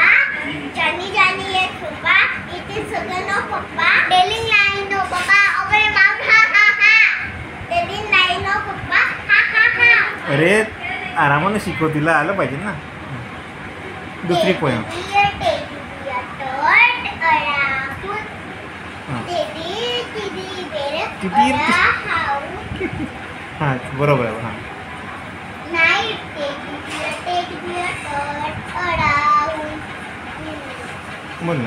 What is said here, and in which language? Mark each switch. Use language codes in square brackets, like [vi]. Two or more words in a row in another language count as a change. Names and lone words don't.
[en] Johnny yes papa, it is no papa. Telling line no papa, over mouth ha ha ha. Telling line no papa, ha ha ha. [mr] अरे आरामाने शिकव, तिला आलं पाहिजे ना. दुसरी पोयम. हां बरोबर आहे. हां बोल ना.